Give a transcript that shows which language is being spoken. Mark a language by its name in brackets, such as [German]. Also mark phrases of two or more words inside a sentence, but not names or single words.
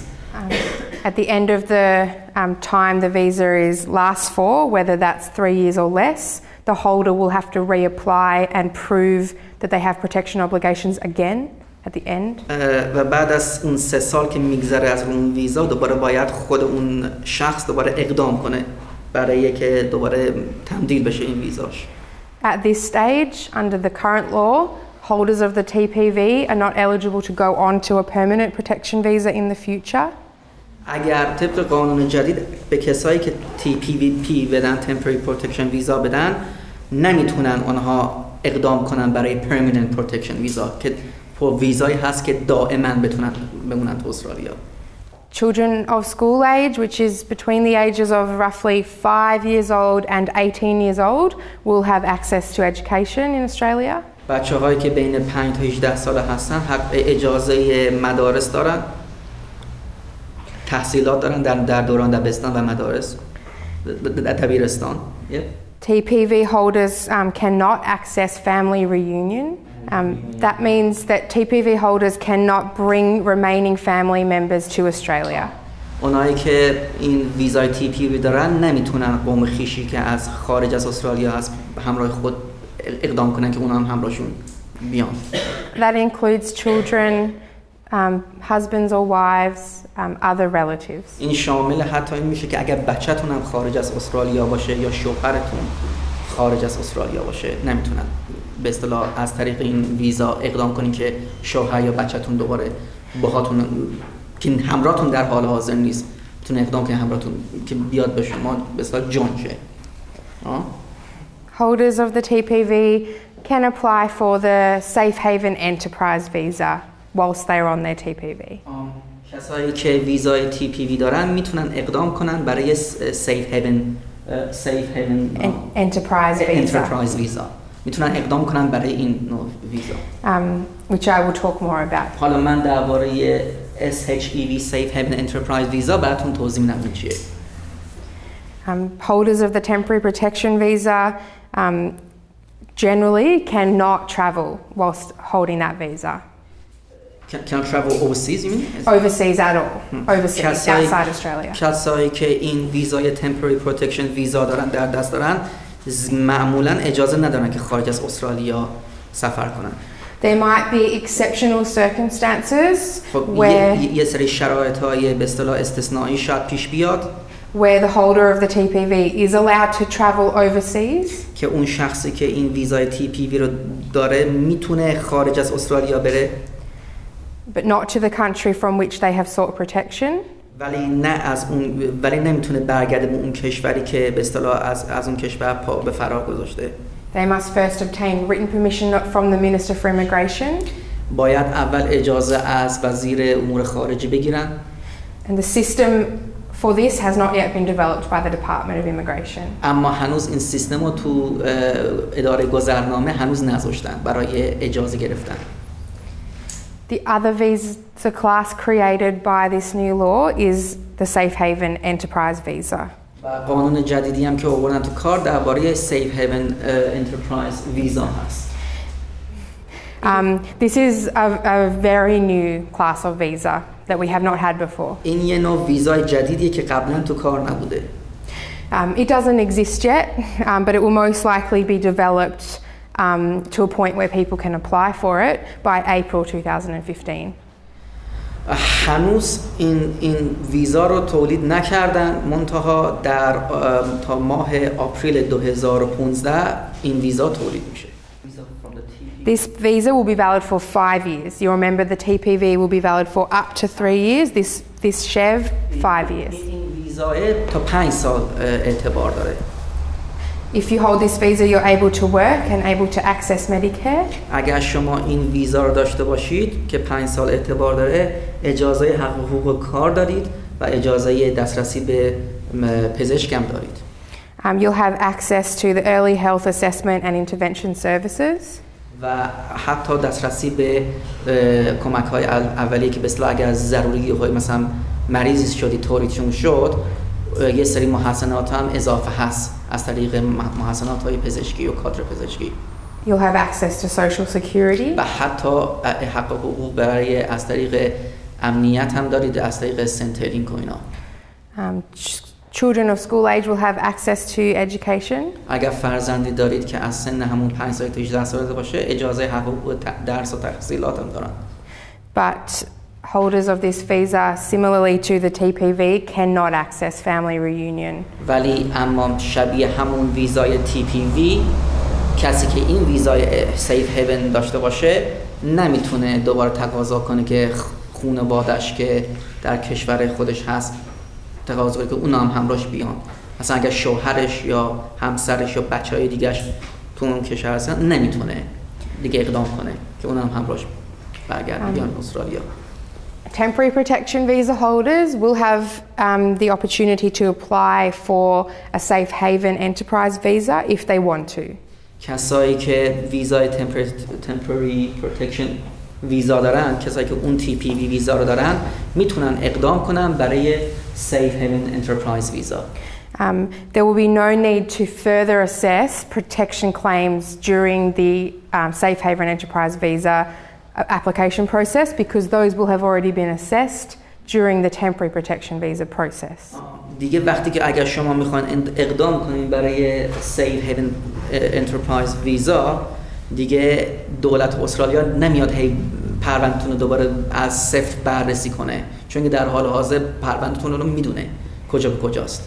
[English] At the end of the time the visa lasts for, whether that's 3 years or less, the holder will have to reapply and prove that they have protection obligations again at the end. [Persian] و بعد از اون 3 سال که میگذره از اون ویزا دوباره باید خود اون شخص دوباره اقدام کنه برای که دوباره تمدید بشه این ویزاش. [English] At this stage, under the current law, holders of the TPV are not eligible to go on to a permanent protection visa in the future. [Persian] اگر طبق قانون جدید به کسایی که TPV بدن [English] temporary protection [Persian] ویزا بدن نمیتونن اونها اقدام کنن برای [English] permanent protection [Persian] ویزا که ویزایی هست که دائما بتونن بمونن تو استرالیا. [English] Children of school age, which is between the ages of roughly 5 years old and 18 years old, will have access to education in Australia. [Persian] بچه‌هایی که بین 5 تا 18 ساله هستن حق اجازه مدارس دارن. تحصیلات دارن در دوران دبستان و مدارس دبیرستان. [English] TPV holders cannot access family reunion. That means that TPV holders cannot bring remaining family members to Australia. [Persian] اونایی که این ویزای TPV دارن نمیتونن قوم خویشی که از خارج از استرالیا هست همراه خود اقدام کنن که اونا هم همراهشون بیان. [English] That includes children, husbands or wives, other relatives. [Persian] این شامل حتی این میشه که اگر بچه‌تون هم خارج از استرالیا باشه یا شوهرتون خارج از استرالیا باشه نمیتونن به اصطلاح از طریق این ویزا اقدام کنین که شوهر یا بچه‌تون دوباره باهاتون که همراهتون در حال حاضر نیست بتونه اقدام کنه همراهتون که بیاد به شما به اصطلاح جان شه. [English] Holders of the TPV can apply for the Safe Haven Enterprise visa whilst they are on their TPV. [Persian] کسایی که ویزای TPV دارن میتونن اقدام کنن برای [English] Safe Haven Enterprise visa. [Persian] میتونن اقدام کنن برای این نوع ویزا. [English] Which I will talk more about. [Persian] حالا من درباره SHEV [English] Safe Haven Enterprise visa [Persian] براتون توضیح میدم چیه. [English] Holders of the temporary protection visa generally cannot travel whilst holding that visa. Can travel overseas, you mean? Overseas at all. Overseas, outside Australia. [Persian] کسایی که این ویزای [English] temporary protection [Persian] ویزا دارن در دست دارن معمولا اجازه ندارن که خارج از استرالیا سفر کنن. [English] There might be exceptional circumstances where [Persian] یه سری شرایط‌های به اصطلاح استثنایی شاید پیش بیاد [English] where the holder of the TPV is allowed to travel overseas. [Persian] که اون شخصی که این ویزای TPV رو داره میتونه خارج از استرالیا بره. [English] But not to the country from which they have sought protection. [Persian] ولی نمیتونه برگرده به اون کشوری که به اصطلاح از اون کشور پا به فرار گذاشته. [English] They must first obtain written permission from the Minister for Immigration. [Persian] باید اول اجازه از وزیر امور خارجه بگیرن. [English] And the system for this has not yet been developed by the Department of Immigration. [Persian] اما هنوز این سیستم رو تو اداره گذرنامه هنوز نذاشتن برای اجازه گرفتن. [English] The other visa class created by this new law is the Safe Haven Enterprise visa. [Persian] و قانون جدیدی هم که آوردن تو کار درباره [English] Safe Haven Enterprise visa [Persian] هست. [English] This is a very new class of visa that we have not had before. [Persian] این یه نوع ویزای جدیدیه که قبلا تو کار نبوده. [English] It doesn't exist yet, but it will most likely be developed to a point where people can apply for it by April 2015. [Persian] هنوز این ویزا رو تولید نکردن منتها تا ماه آپریل 2015 این ویزا تولید میشه. [English] This visa will be valid for 5 years. You remember the TPV will be valid for up to 3 years. This SHEV 5 years. [Persian] این ویزا تا 5 سال اعتبار داره. [English] If you hold this visa, you're able to work and able to access Medicare. [Persian] اگر شما این ویزا رو داشته باشید که 5 سال اعتبار داره، اجازه حقوق کار دارید و اجازه دسترسی به پزشک هم دارید. [English] You'll have access to the early health assessment and intervention services. [Persian] و حتی دسترسی به کمک‌های اولیه که به اصطلاح اگر ضروری های مثلا مریضی شدی طوریتون شد یه سری محسنات هم اضافه هست از طریق محسنات های پزشکی و کادر پزشکی. [English] You'll have access to social security. [Persian] و حتی حق حقوق برای از طریق امنیت هم دارید از طریق سنترینگ و اینا. [English] Children of school age will have access to education. [Persian] اگر فرزندی دارید که از سن همون 5 سال تا 18 سال باشه اجازه حقوق درس و تحصیلات هم دارن. [English] But holders of this visa, similarly to the TPV, cannot access family reunion. [Persian] ولی اما شبیه همون ویزای TPV کسی که این ویزای [English] Safe Haven [Persian] داشته باشه نمیتونه دوباره تقاضا کنه که خانواده‌اش که در کشور خودش هست تقاضا کنه که اونا هم همراهش بیان. مثلا اگه شوهرش یا همسرش یا بچهای دیگه‌اش تو اون کشور هستن نمیتونه دیگه اقدام کنه که اونا هم همراهش برگردن بیان استرالیا. [English] Temporary protection visa holders will have the opportunity to apply for a Safe Haven Enterprise visa if they want to. [Persian] کسایی که ویزای [English] temporary protection [Persian] ویزا دارن، کسایی که اون TPV ویزا رو دارن میتونن اقدام کنن برای [English] Safe Haven Enterprise [Persian] ویزا. [English] There will be no need to further assess protection claims during the Safe Haven Enterprise visa application process because those will have already been assessed during the temporary protection visa process. [Persian] دیگه وقتی که اگر شما میخواین اقدام کنین برای [English] Safe Haven Enterprise [Persian] ویزا، دیگه دولت استرالیا نمیاد هی پروندهتون رو دوباره از صفر بررسی کنه، چون که در حال حاضر پروندهتون رو میدونه کجا به کجاست.